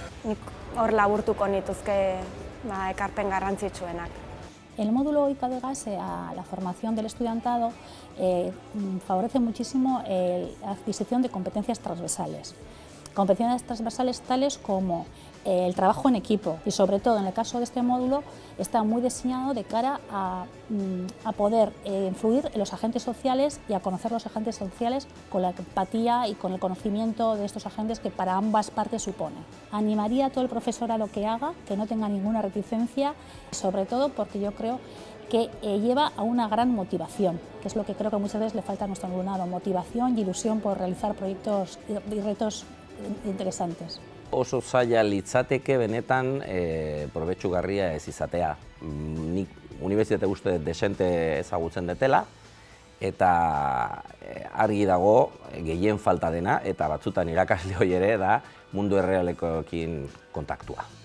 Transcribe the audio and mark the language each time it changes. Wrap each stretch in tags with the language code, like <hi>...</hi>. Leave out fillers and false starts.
<eu>Nik hor laburtuko nituzke ekarpen garrantzitsuenak.</eu> <es>El módulo ICADEGAS a la formación del estudiantado favorece muchísimo la adquisición de competencias transversales. Competencias transversales tales como el trabajo en equipo y sobre todo en el caso de este módulo está muy diseñado de cara a poder influir en los agentes sociales y a conocer los agentes sociales con la empatía y con el conocimiento de estos agentes que para ambas partes supone. Animaría a todo el profesor a lo que haga, que no tenga ninguna reticencia, sobre todo porque yo creo que lleva a una gran motivación, que es lo que creo que muchas veces le falta a nuestro alumnado, motivación y ilusión por realizar proyectos y retos interesantes.</es> <eu>Oso zaila litzateke benetan probetxugarria ez izatea. Nik unibertsitate uste desente ezagutzen detela, eta argi dago gehien falta dena, eta batzutan irakasle hori ere da mundu errealekoekin kontaktua.</eu>